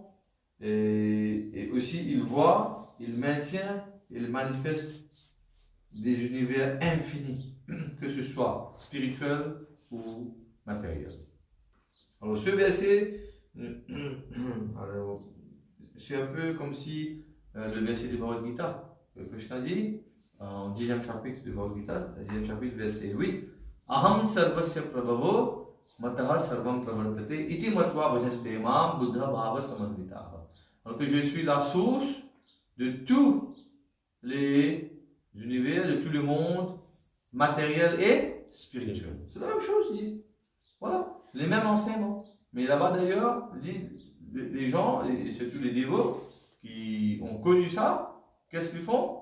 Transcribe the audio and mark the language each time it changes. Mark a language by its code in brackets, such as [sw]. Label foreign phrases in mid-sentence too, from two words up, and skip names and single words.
[fr] Et aussi, il voit, il maintient, il manifeste des univers infinis, que ce soit spirituel ou matériel. Alors, ce verset, c'est un peu comme si le verset du Bhagavad Gita, que Krishna dit, en 10e chapitre du Bhagavad Gita, 10e chapitre, verset 8, [sa] Aham sarvasya prabhavo mataha sarvam pravartate iti matva bhajante mam buddha bhava samadvitaha. [fr] Alors que je suis la source de tous les univers, de tout le monde matériel et spirituel. C'est la même chose ici. Voilà, les mêmes enseignements. Mais là-bas d'ailleurs, les gens, et surtout les dévots, qui ont connu ça, qu'est-ce qu'ils font?